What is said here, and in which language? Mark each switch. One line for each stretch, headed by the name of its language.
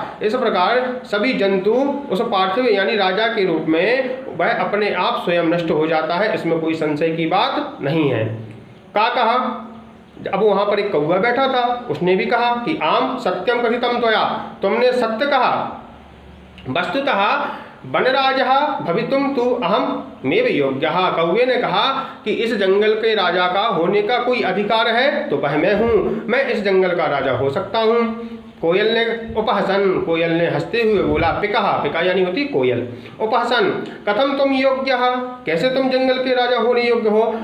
Hindi: इस प्रकार सभी जंतु उस पार्थिव यानी राजा के रूप में वह अपने आप स्वयं नष्ट हो जाता है, इसमें कोई संशय की बात नहीं है। का कहा, अब वहां पर एक कौवा बैठा था, उसने भी कहा कि
Sanskrit: आम सत्यम कथितम त्वया,
Hindi: तुमने सत्य कहा।
Sanskrit: वस्तुतः वनराजः भवितुम तु अहम मेव योग्यः।
Hindi: कौवे ने कहा कि इस जंगल के राजा का होने का कोई अधिकार है तो वह मैं हूँ, मैं इस जंगल का राजा हो सकता हूँ। कोयल ने उपहसन, कोयल ने हंसते हुए बोला, पिकः, पिका यानी होती कोयल, उपहसन
Sanskrit: कथम तुम योग्यः,
Hindi: कैसे तुम जंगल के राजा होने योग्य हो।